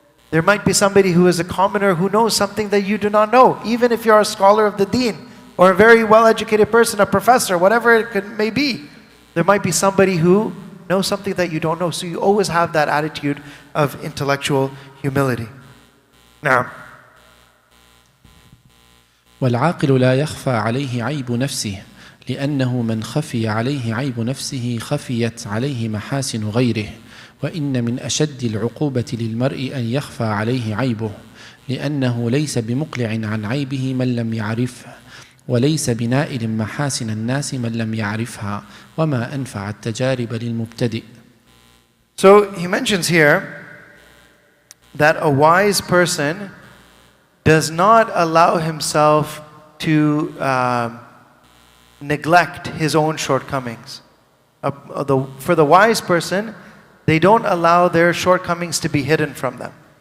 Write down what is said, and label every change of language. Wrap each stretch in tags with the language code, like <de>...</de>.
<en>There might be somebody who is a commoner who knows something that you do not know, even if you're a scholar of the deen, or a very well-educated person, a professor, whatever it may be. There might be somebody who knows something that you don't know. So you always have that attitude of intellectual humility. Now,</en> <ar>والعاقل لا يخفى عليه عيب نفسه لأنه من خفي عليه عيب نفسه خفيت عليه محاسن غيره وإن من أشد العقوبة للمرء أن يخفى عليه عيبه لأنه ليس بمقلع عن عيبه من لم يعرفه وليس بنائل محاسن الناس من لم يعرفها وما أنفع التجارب للمبتدئ.</ar> <en>So he mentions here that a wise person does not allow himself to neglect his own shortcomings. For the wise person, they don't allow their shortcomings to be hidden from them.</en>